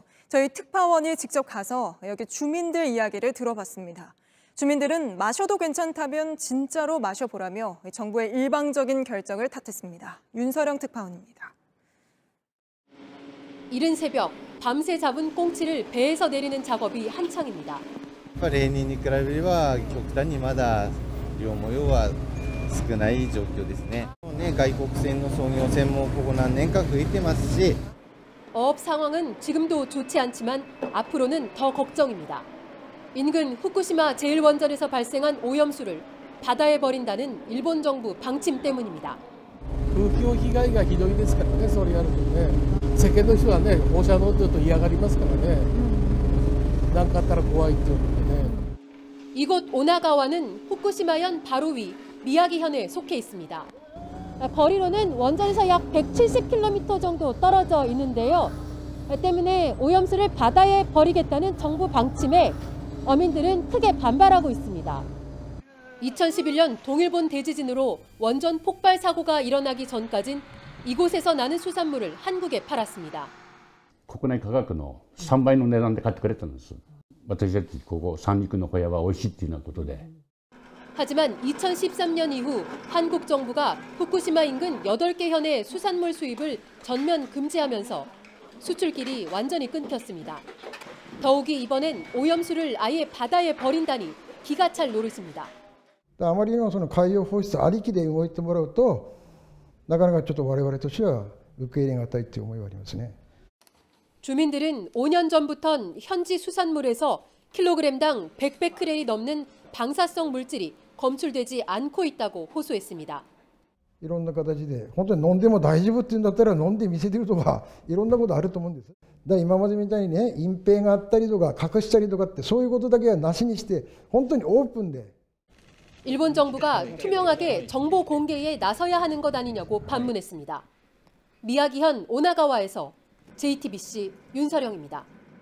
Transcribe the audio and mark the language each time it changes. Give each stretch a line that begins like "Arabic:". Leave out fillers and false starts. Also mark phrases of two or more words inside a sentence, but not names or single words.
Korean: 저희 특파원이 직접 가서 여기 주민들 이야기를 들어봤습니다. 주민들은 마셔도 괜찮다면 진짜로 마셔보라며 정부의 일방적인 결정을 탓했습니다. 윤서령 특파원입니다. 이른 새벽 밤새 잡은 꽁치를 배에서 내리는 작업이 한창입니다.
Japanese: 例年に比べれば極端にまだ漁模様は少ない状況ですね。外国船の操業船もここ何年か増えてますし
Korean: 어업 상황은 지금도 좋지 않지만 앞으로는 더 걱정입니다. 인근 후쿠시마 제1원전에서 발생한 오염수를 바다에 버린다는 일본 정부 방침 때문입니다.
Japanese: 風評被害がひどいですからね、それやるとね、世間の人はね、放射能というと嫌がりますからね、何かあったら怖いっていうのでね。
Korean: 이곳 오나가와는 후쿠시마현 바로 위 미야기현에 속해 있습니다. 거리로는 원전에서 약 170km 정도 떨어져 있는데요. 때문에 오염수를 바다에 버리겠다는 정부 방침에 어민들은 크게 반발하고 있습니다. 2011년 동일본 대지진으로 원전 폭발 사고가 일어나기 전까진 이곳에서 나는 수산물을 한국에 팔았습니다.
Japanese: 国内価格の3倍の値段で買ってくれたんです。私たちここ三陸の小屋は美味しいっていうようなことで。
Korean: 하지만 2013년 이후 한국 정부가 후쿠시마 인근 8개 현의 수산물 수입을 전면 금지하면서 수출길이 완전히 끊겼습니다. 더욱이 이번엔 오염수를 아예 바다에 버린다니 기가 찰 노릇입니다.
Japanese: あまりのその海洋放出ありきで動いてもらうと、なかなかちょっと我々としては受け入れがたいという思いはありますね。
Korean: 주민들은 5년 전부턴 현지 수산물에서 킬로그램당 100베크렐이 넘는 방사성 물질이 검출되지 않고 있다고 호소했습니다.
Japanese: いろんな形で本当に飲んでも大丈夫っていうんだったら飲んで見せてるとかいろんなことあると思うんです。だから今までみたいにね、隠蔽があったりとか隠したりとかってそういうことだけはなしにして本当にオープンで。
Korean: 일본 정부가 투명하게 정보 공개에 나서야 하는 것 아니냐고 반문했습니다. 미야기현 오나가와에서 JTBC 윤서령입니다.